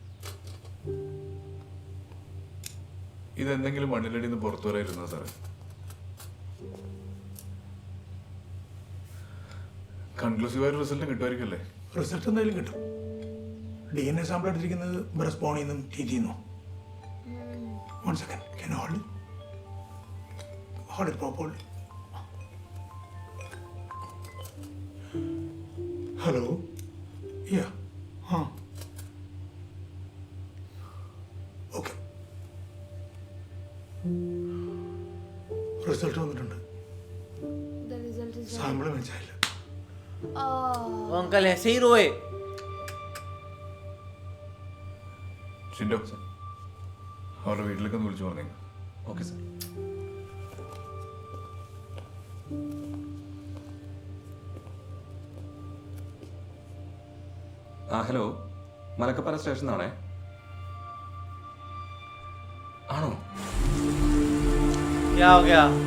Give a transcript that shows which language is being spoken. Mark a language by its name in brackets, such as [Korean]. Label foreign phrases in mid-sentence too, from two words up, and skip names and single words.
[Malayalam] ഇതെന്തെങ്കിലും മണ്ണിലടിയിൽ നിന്ന് പുറത്തു വരായിരുന്നോ സാറേ? കൺക്ലൂസീവായ റിസൾട്ട് കിട്ടുമായിരിക്കല്ലേ? റിസൾട്ട് എന്തായാലും കിട്ടും. DNA സാമ്പിൾ എടുത്തിരിക്കുന്നത് ബ്രസ്പോണിൽ നിന്നും TT-ന്നും. [English] 1 second, can you hold it properly? [Malayalam] ഹലോ, യാ, ഓക്കെ, റിസൾട്ട് വന്നിട്ടുണ്ട്. സാമ്പിൾ മനസ്സിലായില്ല. [Hindi] अंकल ऐसे ही रोए. [Malayalam] ഷിൻഡോ, അവരുടെ വീട്ടിലേക്ക് ഒന്ന് വിളിച്ചു പറഞ്ഞേക്കാം. ഓക്കെ സാർ. ഹലോ, മലക്കപ്പാറ സ്റ്റേഷനാണേ. ആണോ? [Hindi] क्या हो गया?